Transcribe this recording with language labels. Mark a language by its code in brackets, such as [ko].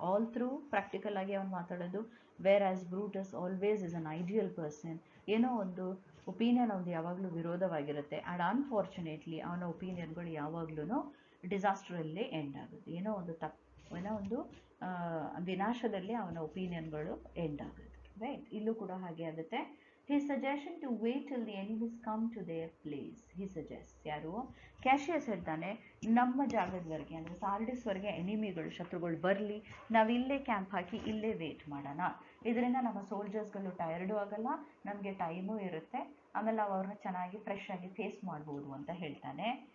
[en] all through practical [kn] ಆಗಿ ಅವನು ಮಾತಾಡೋದು. [en] Where as Brutus always is an ideal person. [kn] ಏನೋ ಒಂದು ಒಪಿನಿಯನ್ ಅವ್ದು ಯಾವಾಗಲೂ ವಿರೋಧವಾಗಿರುತ್ತೆ. ಆ್ಯಂಡ್ ಅನ್ಫಾರ್ಚುನೇಟ್ಲಿ ಅವನ ಒಪಿನಿಯನ್ಗಳು ಯಾವಾಗಲೂ ಡಿಸಾಸ್ಟ್ರಲ್ಲೇ ಎಂಡ್ ಆಗುತ್ತೆ. ಏನೋ ಒಂದು ವಿನಾಶದಲ್ಲಿ ಅವನ ಒಪಿನಿಯನ್ಗಳು ಎಂಡ್ ಆಗುತ್ತೆ. ರೈಟ್, ಇಲ್ಲೂ ಕೂಡ ಹಾಗೆ ಆಗುತ್ತೆ. [en] His suggestion to wait till the enemies come to their place. He suggests, ಯಾರು? [kn] ಕ್ಯಾಶಿಯಸ್ ಹೇಳ್ತಾನೆ, ನಮ್ಮ ಜಾಗದವರೆಗೆ ಅಂದರೆ ಸಾರ್ಡಿಸ್ವರೆಗೆ ಎನಿಮಿಗಳು, ಶತ್ರುಗಳು ಬರಲಿ, ನಾವು ಇಲ್ಲೇ ಕ್ಯಾಂಪ್ ಹಾಕಿ ಇಲ್ಲೇ ವೇಟ್ ಮಾಡೋಣ. ಇದರಿಂದ ನಮ್ಮ ಸೋಲ್ಜರ್ಸ್ಗಳು ಟಯರ್ಡು ಆಗಲ್ಲ, ನಮಗೆ ಟೈಮೂ ಇರುತ್ತೆ, ಆಮೇಲೆ ನಾವು ಅವ್ರನ್ನ ಚೆನ್ನಾಗಿ ಫ್ರೆಶ್ ಆಗಿ ಫೇಸ್ ಮಾಡ್ಬೋದು ಅಂತ ಹೇಳ್ತಾನೆ.